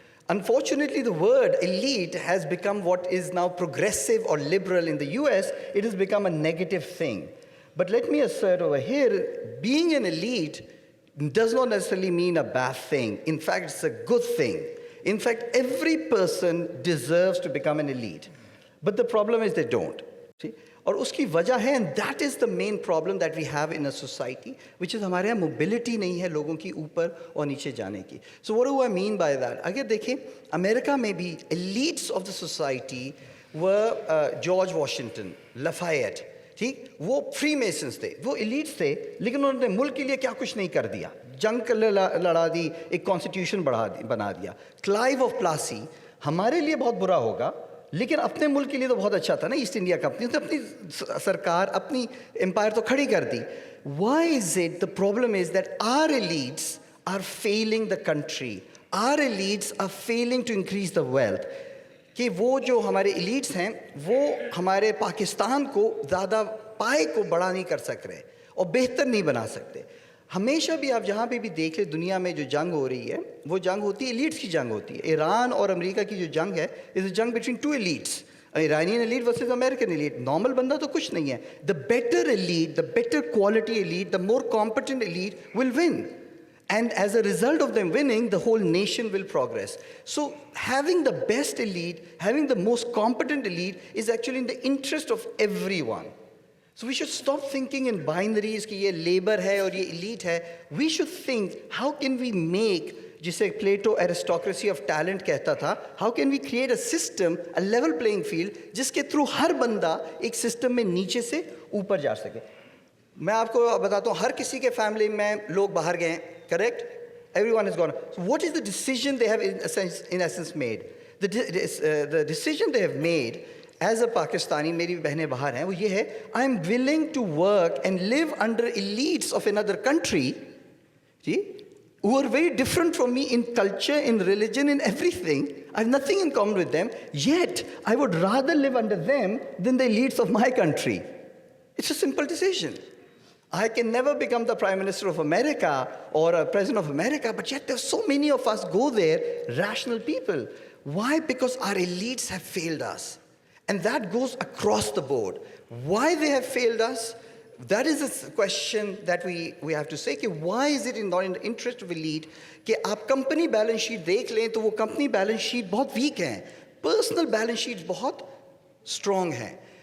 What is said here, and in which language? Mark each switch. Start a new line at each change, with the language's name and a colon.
English: Unfortunately, the word elite has become what is now progressive or liberal in the US. It has become a negative thing. But let me assert over here, being an elite does not necessarily mean a bad thing. In fact, it's a good thing. In fact, every person deserves to become an elite. But the problem is they don't. See?
Urdu: اور اس کی وجہ ہے
English: and that is the main problem that we have in a society, which is
Urdu: ہمارے یہاں mobility نہیں ہے لوگوں کی اوپر اور نیچے جانے کی.
English: So what do I mean by that?
Urdu: اگر دیکھیں امریکہ میں بھی
English: elites of the society were
Urdu: George Washington, لفایٹ, ٹھیک, وہ فری میسنس تھے, وہ elites تھے, لیکن انہوں نے ملک کے لیے کیا کچھ نہیں کر دیا, جنگ لڑا دی, ایک کانسٹیٹیوشن بنا دیا. کلائیو آف پلاسی ہمارے لیے بہت برا ہوگا لیکن اپنے ملک کے لیے تو بہت اچھا تھا نا. ایسٹ انڈیا کمپنی نے اپنی سرکار, اپنی امپائر تو کھڑی کر دی.
English: Why is it the problem is that our elites are failing the country, our elites are failing to increase the wealth.
Urdu: کہ وہ جو ہمارے elites ہیں وہ ہمارے پاکستان کو زیادہ پائے کو بڑا نہیں کر سک رہے اور بہتر نہیں بنا سکتے. ہمیشہ بھی آپ جہاں پہ بھی دیکھ لیں دنیا میں جو جنگ ہو رہی ہے وہ جنگ ہوتی ہے ایلیٹس کی جنگ ہوتی ہے. ایران اور امریکہ کی جو جنگ ہے
English: Is a جنگ between two elites, Iranian elite versus American elite.
Urdu: Normal بندہ تو کچھ نہیں ہے.
English: The better elite, the better quality elite, the more competent elite will win. And as a result of them winning, the whole nation will progress. So having the best elite, having the most competent elite is actually in the interest of everyone. So we should stop thinking in binaries
Urdu: کہ یہ labour ہے اور یہ elite ہے.
English: We should think how can we make,
Urdu: جسے Plato
English: aristocracy of talent
Urdu: کہتا تھا,
English: how can we create a system, a level playing field
Urdu: جس کے تھرو ہر بندہ ایک سسٹم میں نیچے سے اوپر جا سکے. میں آپ کو بتاتا ہوں ہر کسی کے فیملی میں لوگ باہر گئے ہیں, correct,
English: everyone has gone. So what is the decision they have in essence made? The decision they have made as a Pakistani,
Urdu: میری بہنیں باہر ہیں, وہ یہ ہے,
English: I am willing to work and live under elites of another country, who are very different from me in culture, in religion, in everything. I have nothing in common with them, yet I would rather live under them than the elites of my country. It's a simple decision. I can never become the Prime Minister of America or a President of America, but yet there's so many of us go there, rational people. Why? Because our elites have failed us. And that goes across the board. Why they have failed us? That is a question that we have to say.
Urdu: कि
English: why is it not in the interest of elite
Urdu: کہ آپ company balance sheet دیکھ لیں تو وہ company balance sheet بہت week ہیں, personal balance sheet بہت اسٹرانگ ہیں.